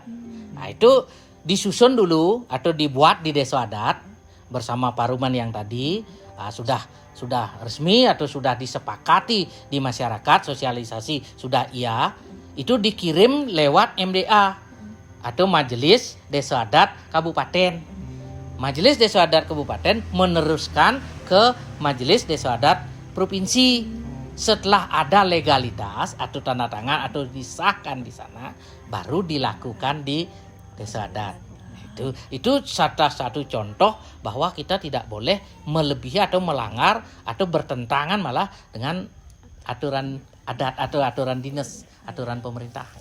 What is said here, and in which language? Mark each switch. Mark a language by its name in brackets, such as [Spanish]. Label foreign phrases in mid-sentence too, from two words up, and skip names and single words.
[Indonesian] Nah, itu disusun dulu atau dibuat di Desa Adat bersama paruman yang tadi, sudah resmi atau sudah disepakati di masyarakat, sosialisasi sudah iya, itu dikirim lewat MDA atau Majelis Desa Adat Kabupaten. Majelis Desa Adat Kabupaten meneruskan ke Majelis Desa Adat Provinsi. Setelah ada legalitas atau tanda tangan atau disahkan di sana, baru dilakukan di Desa Adat. Itu salah satu contoh bahwa kita tidak boleh melebihi atau melanggar atau bertentangan malah dengan aturan adat atau aturan dinas, aturan pemerintah.